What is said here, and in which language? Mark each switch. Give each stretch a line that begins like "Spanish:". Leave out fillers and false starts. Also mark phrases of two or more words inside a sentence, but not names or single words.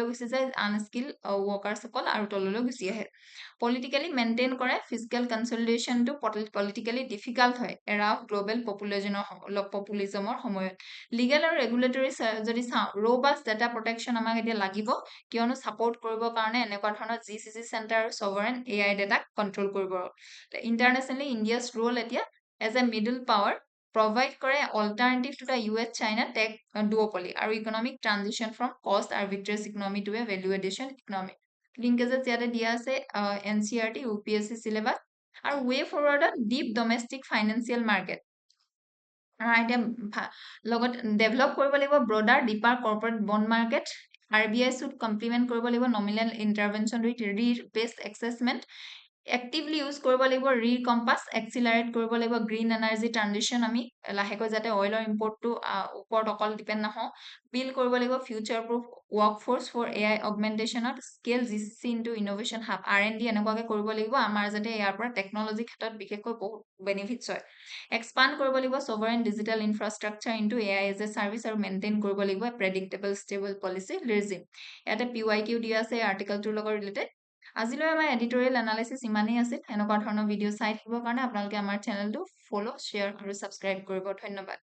Assamese: গুচি যায় আনস্কিল ৱৰ্কাৰ্ছসকল আৰু তললৈ গুচি আহে পলিটিকেলি মেইনটেইন কৰে
English: fiscal consolidation politically difficult
Assamese: হয় এৰা অফ গ্ল'বেল পপুলিজমৰ সময়ত লিগেল আৰু ৰেগুলেটৰী যদি চাওঁ
English: robust data protection
Assamese: আমাক এতিয়া লাগিব কিয়নো ছাপৰ্ট কৰিবৰ কাৰণে এনেকুৱা ধৰণৰ GCC চেণ্টাৰ আৰু ছভাৰেন AI ডাটাক কণ্ট্ৰল কৰিব
English: Internationally, India's role
Assamese: এতিয়া
English: as a middle power provide
Assamese: কৰে
English: alternative to the US China tech duopoly
Assamese: আৰু
English: economic transition from cost arbitrage economy to a value addition economy. Linkages
Assamese: ইয়াতে দিয়া আছে
English: NCERT, UPSC syllabus আৰু way forward deep domestic financial market.
Assamese: এতিয়া লগত ডেভেলপ কৰিব লাগিব
English: broader deeper corporate bond market RBI should complement
Assamese: কৰিব লাগিব
English: nominal intervention with risk-based assessment actively use
Assamese: কৰিব লাগিব ৰিকম্পাছ এক্সিলাৰেট কৰিব লাগিব
English: green energy transition
Assamese: আমি লাহেকৈ যাতে অইলৰ ইম্পৰ্টটো ওপৰত অকল ডিপেণ্ড নহওঁ বিল্ড কৰিব লাগিব
English: future proof workforce for AI augmentation scale GCC into innovation hub R&D
Assamese: এনেকুৱাকৈ কৰিব লাগিব আমাৰ যাতে ইয়াৰ পৰা টেকন'লজি ক্ষেত্ৰত বিশেষকৈ বহুত বেনিফিটছ হয় এক্সপাণ্ড কৰিব লাগিব
English: sovereign digital infrastructure into AI as a service
Assamese: আৰু মেইনটেইন কৰিব লাগিব
English: predictable stable policy regime
Assamese: ইয়াতে PYQ দিয়া আছে আৰ্টিকেলটোৰ লগত ৰিলেটেড আজিলৈ আমাৰ
English: editorial analysis
Assamese: ইমানেই আছিল এনেকুৱা ধৰণৰ ভিডিঅ' চাই থাকিবৰ কাৰণে আপোনালোকে আমাৰ চেনেলটো ফ'ল' শ্বেয়াৰ আৰু ছাবস্ক্ৰাইব কৰিব ধন্যবাদ